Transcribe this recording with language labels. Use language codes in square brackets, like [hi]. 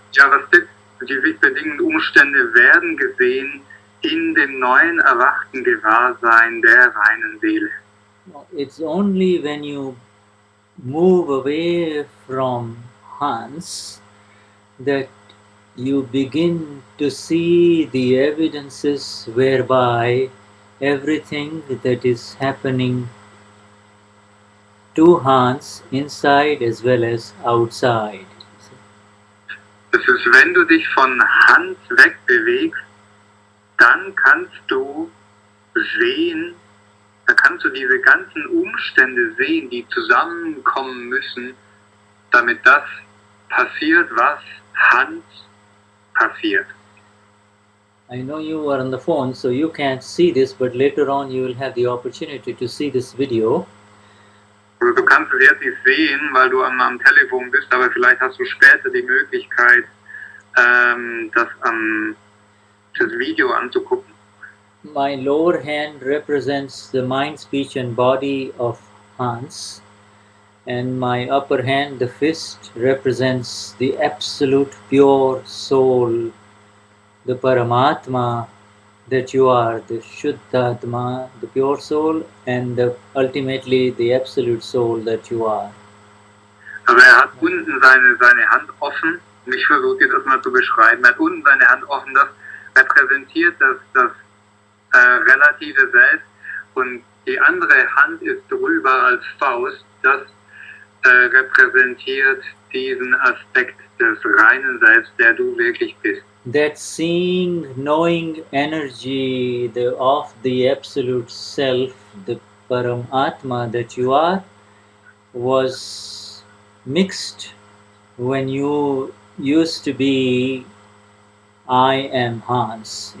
[de] das Vyavasthit, die sich bedingenden Umstände werden gesehen in dem neuen erwachten Gewahrsein der reinen Seele. [en] It's only when you move away from Hans that you begin to see the evidences whereby everything that is happening to Hans inside as well as outside. [de] Das ist, wenn du dich von Hans wegbewegst, dann kannst du sehen, da kannst du diese ganzen Umstände sehen, die zusammenkommen müssen, damit das passiert, was Hans passiert. [en] I know you are on the phone, so you can't see this, but later on you will have the opportunity to see this video. [de] Also du kannst es jetzt nicht sehen, weil du am Telefon bist, aber vielleicht hast du später die Möglichkeit, das Video anzugucken. [en] My lower hand represents the mind, speech and body of Hans, and my upper hand, the fist, represents the absolute pure soul, the Paramatma that you are, the Shuddhatma, the pure soul, and ultimately the absolute soul that you are. [de] Also hat unten seine Hand offen, und ich versuche dir das mal zu beschreiben, er hat unten seine Hand offen, das repräsentiert das relative Selbst, und die andere Hand ist drüber als Faust, das repräsentiert diesen Aspekt des reinen Selbst, der du wirklich bist. [en] That seeing, knowing energy of the absolute self, the Paramatma that you are, was mixed when you used to be I am Hans.